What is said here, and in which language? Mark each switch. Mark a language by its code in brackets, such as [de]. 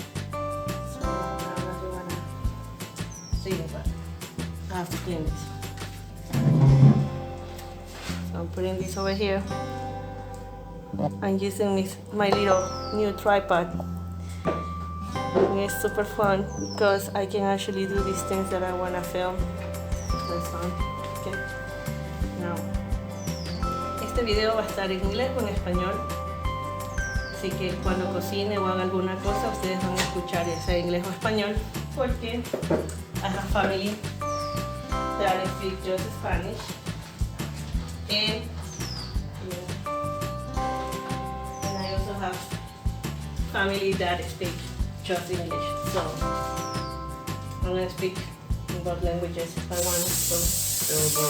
[en] So I don't know if you wanna see it, but I have to clean this. So I'm putting this over here. I'm using my little new tripod. And it's super fun because I can actually do these things that I want to film. That's fun. Okay. [es] Now, este video va a estar en inglés o en español. Así que cuando cocine o haga alguna cosa, ustedes van a escuchar ya sea inglés o español. [en] Porque I have family that speak just Spanish. And I also have family that speak just English, so I'm gonna speak in both languages if I want.